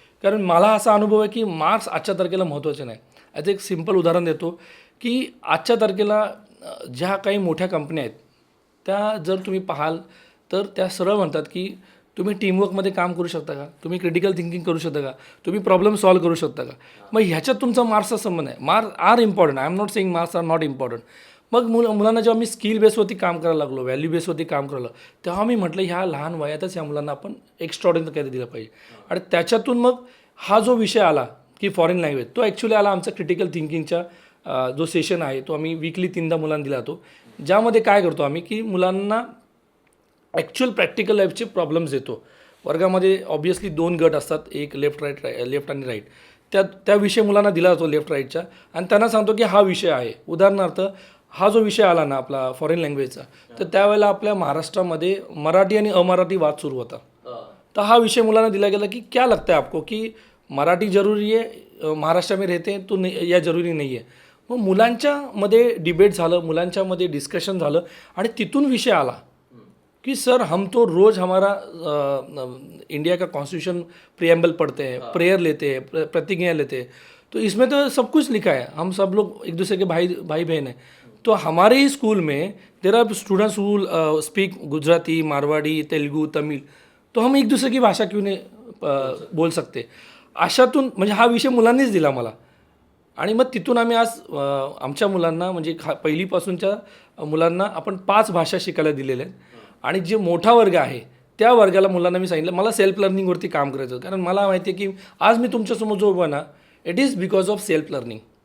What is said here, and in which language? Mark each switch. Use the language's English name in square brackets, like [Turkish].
[Marathi] कारण मला असा अनुभव आहे की मार्क्स आजच्या तारखेला महत्त्वाचे नाही. याचं एक सिम्पल उदाहरण देतो की आजच्या तारखेला ज्या काही मोठ्या कंपन्या आहेत त्या जर तुम्ही पाहाल तर त्या सरळ म्हणतात की तुम्ही टीमवर्कमध्ये काम करू शकता का, तुम्ही क्रिटिकल थिंकिंग करू शकता का, तुम्ही प्रॉब्लेम सॉल्व्ह करू शकता का. मग ह्याच्यात तुमचा मार्क्सचा संबंध आहे. [English] Marks are important, I am not saying marks are not important. [Marathi] मग मुलांना जेव्हा मी स्किल बेसवरती काम करायला लागलो, व्हॅल्यू बेसवरती काम करायला तेव्हा मी म्हटलं ह्या लहान वयातच ह्या मुलांना आपण एक्स्ट्राऑर्डिनरी काहीतरी दिलं पाहिजे. आणि त्याच्यातून मग हा जो विषय आला की फॉरेन लँग्वेज, तो ॲक्च्युली आला आमचा क्रिटिकल थिंकिंगचा जो सेशन आहे तो आम्ही वीकली 3दा मुलांना दिला जातो, ज्यामध्ये काय करतो आम्ही की मुलांना ॲक्च्युअल प्रॅक्टिकल लाईफचे प्रॉब्लेम्स देतो. वर्गामध्ये ऑब्व्हियसली 2 गट असतात, एक लेफ्ट आणि राईट. त्या विषय मुलांना दिला जातो लेफ्ट राईटचा आणि त्यांना सांगतो की हा विषय आहे. उदाहरणार्थ हा जो विषय आला ना आपला फॉरेन लँग्वेजचा, तर त्यावेळेला आपल्या महाराष्ट्रामध्ये मराठी आणि अमराठी वाद सुरू होता. तर हा विषय मुलांना दिला गेला की [Hindi] क्या लगता है आपको की [Marathi] मराठी जरूरी आहे, [Hindi] महाराष्ट्र में रहते हैं तो नहीं, [Marathi] या जरूरी नाही आहे. मग मुलांच्यामध्ये डिबेट झालं, मुलांच्यामध्ये डिस्कशन झालं आणि तिथून विषय आला कि [Hindi] सर हम तो रोज़ हमारा इंडिया का कॉन्स्टिट्यूशन प्रियम्बल पढ़ते हैं, प्रेयर लेते हैं, प्रतिज्ञा लेते हैं, तो इसमें तो सब कुछ लिखा है, हम सब लोग एक दूसरे के भाई बहन हैं. तो हमारे ही स्कूल में [English] there are students who speak [Hindi] Gujarati, Marwari, Telugu, Tamil, तो हम एक दूसरे की भाषा क्यों नहीं बोल सकते. [Marathi] अशातून म्हणजे हा विषय मुलांनीच दिला मला. आणि मग तिथून आम्ही आज आमच्या मुलांना म्हणजे पहिलीपासूनच्या मुलांना आपण 5 भाषा शिकायला दिलेल्या आहेत. आणि जे मोठा वर्ग आहे त्या वर्गाला मुलांना मी सांगितलं मला सेल्फ लर्निंगवरती काम करायचं, कारण मला माहिती आहे की आज मी तुमच्यासमोर जो उभा ना [English] It is because of self learning.